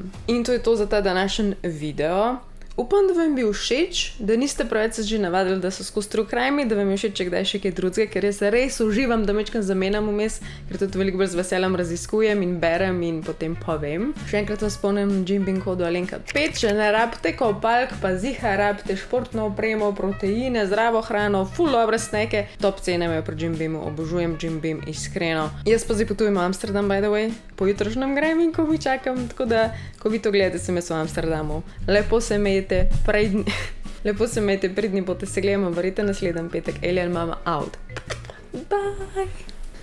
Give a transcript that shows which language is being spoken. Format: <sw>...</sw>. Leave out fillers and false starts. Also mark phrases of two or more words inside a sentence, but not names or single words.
<sl>In to je to za ta današnji video. Upam, da vam je bil všeč, da niste preveč se že navadili, da so skozi</sl> <en>true crime,</en> <sl>da vam je všeč, če kdaj še kaj drugega, ker jaz res uživam, da mečkam zamenjam vmes, ker tudi veliko bolj z veseljem raziskujem in berem in potem povem. Še enkrat vas spomnim na Jimbim kodu Alenka5, če ne rabite kopalk, pa ziha rabite športno opremo, proteine, zdravo hrano, ful dobre sneke, top cene imajo pri Jimbimu, obožujem Jimbim, iskreno. Jaz pa zdaj potujem v Amsterdam,</sl> <en>by the way,</en> <sl>po jutrošnjem grem in ko mi čakam, tako da, ko vi to gledate, sem jaz v Amsterdamu. Lepo se imejte, lepo se imejte, pridni boste se gledamo, verjete naslednji petek, Alien Mama out. Bye!</sl>